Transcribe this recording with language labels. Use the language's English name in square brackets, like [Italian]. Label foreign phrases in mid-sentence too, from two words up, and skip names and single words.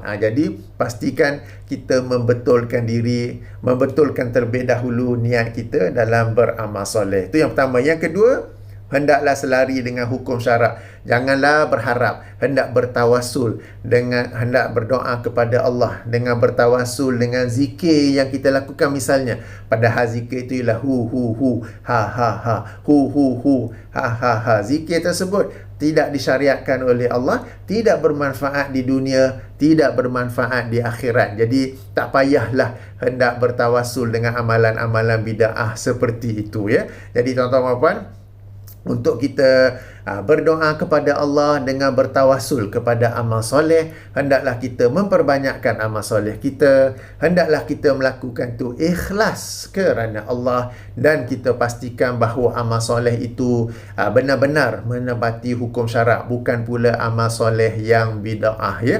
[Malay] Jadi pastikan kita membetulkan diri, membetulkan terlebih dahulu niat kita dalam beramal soleh. Itu yang pertama. Yang kedua, hendaklah selari dengan hukum syarak. Janganlah berharap, hendak bertawasul dengan, hendak berdoa kepada Allah dengan bertawasul dengan zikir yang kita lakukan misalnya. Padahal zikir itu ialah hu hu hu, ha ha ha, hu hu hu, ha ha ha. Zikir tersebut tidak disyariatkan oleh Allah, tidak bermanfaat di dunia, tidak bermanfaat di akhirat. Jadi tak payahlah hendak bertawasul dengan amalan-amalan bid'ah seperti itu ya. Jadi tuan-tuan dan puan, untuk kita berdoa kepada Allah dengan bertawasul kepada amal soleh, hendaklah kita memperbanyakkan amal soleh kita, hendaklah kita melakukan tu ikhlas kerana Allah, dan kita pastikan bahawa amal soleh itu benar-benar menepati hukum syarak, bukan pula amal soleh yang bid'ah ya.